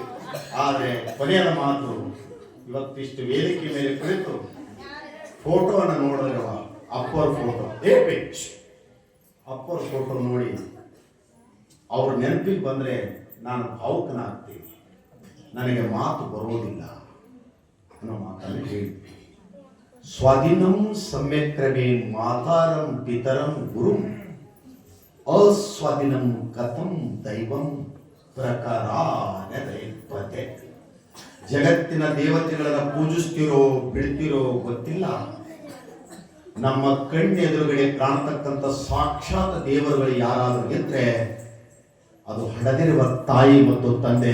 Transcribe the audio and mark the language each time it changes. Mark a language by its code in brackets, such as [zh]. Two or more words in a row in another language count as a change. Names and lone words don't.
[kn] ಆದ್ರೆ ಕೊನೆಯದ ಮಾತು, ಇವತ್ತಿಷ್ಟು ವೇದಿಕೆ ಮೇಲೆ ಕುಳಿತು ಫೋಟೋವನ್ನು ನೋಡಿರುವ ಅಪ್ಪರ ಫೋಟೋ, ಅಪ್ಪರ ಫೋಟೋ ನೋಡಿ ಅವ್ರ ನೆನಪಿಗೆ ಬಂದರೆ ನಾನು ಭಾವುಕನಾಗ್ತೀನಿ, ನನಗೆ ಮಾತು ಬರೋದಿಲ್ಲ ಅನ್ನೋ ಮಾತನ್ನು ಹೇಳಿ. [sa] ಸ್ವಾಧೀನಂ ಸಮ್ಯಕ್ರಮೇ ಮಾತಾರಂ ಪಿತರಂ ಗುರುಂ ಅಸ್ವಾಧೀನಂ ಕಥಂ ದೈವಂ ಪ್ರಕಾರಪತೆ. [kn] ಜಗತ್ತಿನ ದೇವತೆಗಳನ್ನ ಪೂಜಿಸ್ತಿರೋ ಬಿಡ್ತಿರೋ ಗೊತ್ತಿಲ್ಲ. ನಮ್ಮ ಕಣ್ಣೆದುರುಗಡೆ ಕಾಣತಕ್ಕಂಥ ಸಾಕ್ಷಾತ್ ದೇವರುಗಳು ಯಾರಾದರೂ ಇದ್ರೆ ಅದು ಹಡದಿರುವ ತಾಯಿ ಮತ್ತು ತಂದೆ.